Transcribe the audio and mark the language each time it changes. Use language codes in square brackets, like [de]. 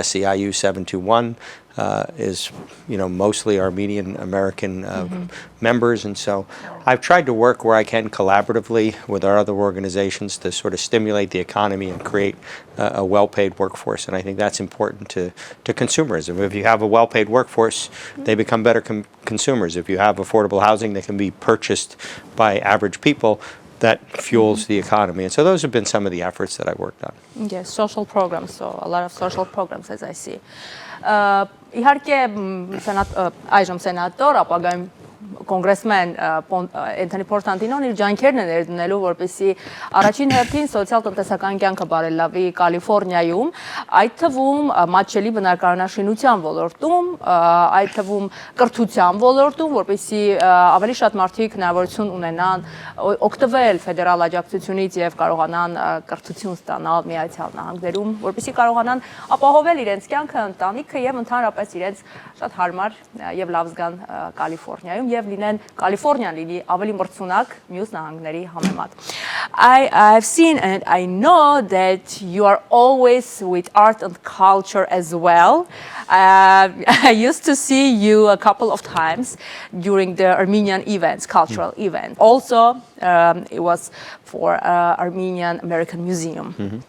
[en] SEIU 721 is, mostly Armenian American members, and so I've tried to work where I can collaboratively with our other organizations to sort of stimulate the economy and create a well-paid workforce, and I think that's important to consumerism. If you have a well-paid workforce, they become better consumers. If you have affordable housing that can be purchased by average people, that fuels the economy. And so those have been some of the efforts that I've worked on. Yes, social programs, so a lot of social programs, as I see. [hy] Իհարկե այժմ սենատոր, ապագայում կոնգրեսմեն Անթոնի Պորտանտինոն իր ջանքերն է ներդնելու, որպեսզի առաջին հերթին սոցիալ-տնտեսական կյանքը բարելավի Կալիֆոռնիայում, այդ թվում մատչելի բնակարանաշինության ոլորտում, այդ թվում կրթության ոլորտում, որպեսզի ավելի շատ մարդիկ հնարավորություն ունենան օգտվել ֆեդերալ աջակցությունից եւ կարողանան կրթություն ստանալ Միացյալ Նահանգներում, որպեսզի կարողանան ապահովել իրենց կյանքը, ընտանիքը եւ ընդհանրապես իրենց շատ հարմար եւ լավ զգան Կալիֆոռնիայում եւ լինեն Կալիֆոռնիան լինի ավելի մրցունակ մյուս նահանգների համեմատ. [en] I've seen and I know that you are always with art and culture as well. I used to see you a couple of times during the Armenian events, cultural events. Also, it was for Armenian American Museum.